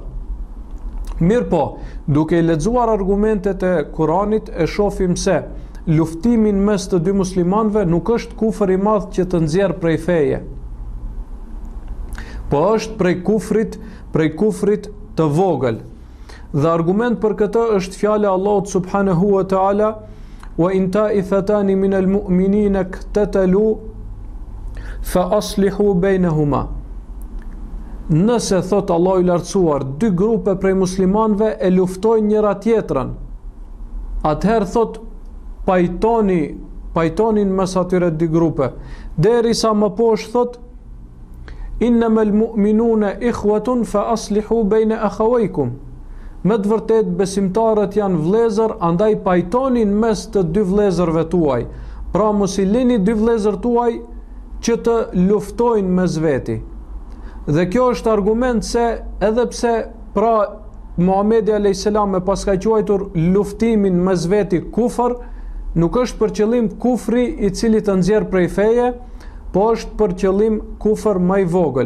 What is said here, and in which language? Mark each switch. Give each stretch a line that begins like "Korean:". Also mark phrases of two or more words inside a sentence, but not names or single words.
Albanian: Mirë po, duke i lexuar argumentet e Kuranit e shohim se luftimin mes të dy muslimanëve nuk është kufër i madh që të nxjerr prej feje, po është prej kufrit të vogël. Dhe argument për këtë është fjala e Allahut
Arabic: سبحانه وتعالى وإن طائفتان من المؤمنين اقتتلوا فأصلحوا بينهما."
Albanian: Nëse thot Allahu i lartësuar, dy grupe prej muslimanëve e luftojnë njëra tjetrën, atëherë thot pajtonin mes atyre dy grupe, derisa më poshtë thot:
Arabic: "إنما المؤمنون إخوة فأصلحوا بين أخويكم."
Albanian: Me të vërtet besimtarët janë vëllezër, andaj pajtonin mes të dy vëllezërve tuaj. Pra mos i lini dy vëllezër tuaj që të luftojnë mes veti. Dhe kjo është argument se edhe pse pra Muhamedi
Arabic: عليه السلام
Albanian: e pas ka quajtur luftimin mes veti kufër, nuk është për qëllim kufri i cili të nxjerr prej feje, po është për qëllim kufër më i vogël.